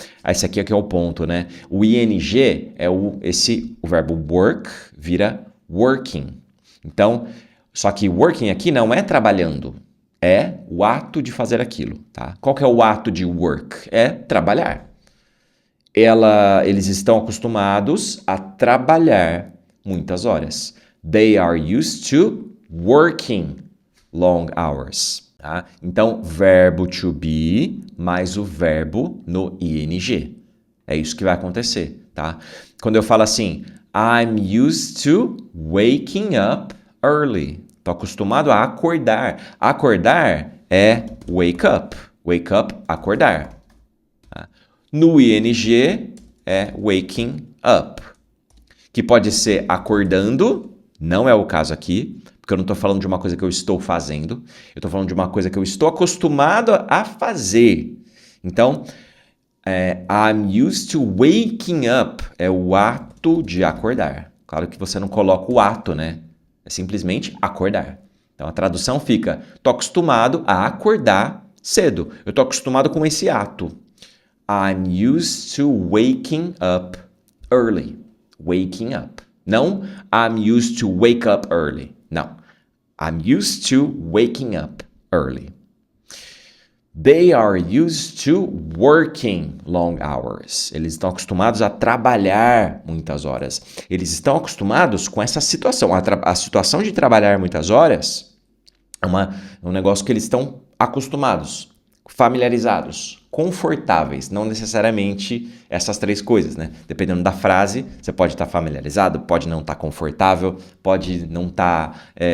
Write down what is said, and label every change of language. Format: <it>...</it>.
<pt>Esse aqui é que é o ponto, né? O ing é o verbo work vira working. Então, só que working aqui não é trabalhando, é o ato de fazer aquilo, tá? Qual que é o ato de work? É trabalhar. Eles estão acostumados a trabalhar muitas horas.</pt> <en>They are used to working long hours.</en> <pt>Tá? Então, verbo to be mais o verbo no ing. É isso que vai acontecer, tá? Quando eu falo assim,</pt> <en>I'm used to waking up early.</en> <pt>Estou acostumado a acordar. Acordar é wake up. Wake up, acordar. Tá? No ing é waking up. Que pode ser acordando, não é o caso aqui, porque eu não estou falando de uma coisa que eu estou fazendo, eu estou falando de uma coisa que eu estou acostumado a fazer. Então,</pt> <en>I'm used to waking up</en> <pt>é o ato de acordar. Claro que você não coloca o ato, né? É simplesmente acordar. Então, a tradução fica, estou acostumado a acordar cedo. Eu estou acostumado com esse ato.</pt> <en>I'm used to waking up early. Waking up. Não, I'm used to wake up early. Não. I'm used to waking up early. They are used to working long hours.</en> <pt>Eles estão acostumados a trabalhar muitas horas. Eles estão acostumados com essa situação. A situação de trabalhar muitas horas é um negócio que eles estão acostumados, familiarizados, confortáveis. Não necessariamente essas três coisas, né? Dependendo da frase, você pode estar familiarizado, pode não estar confortável, pode não estar...</pt>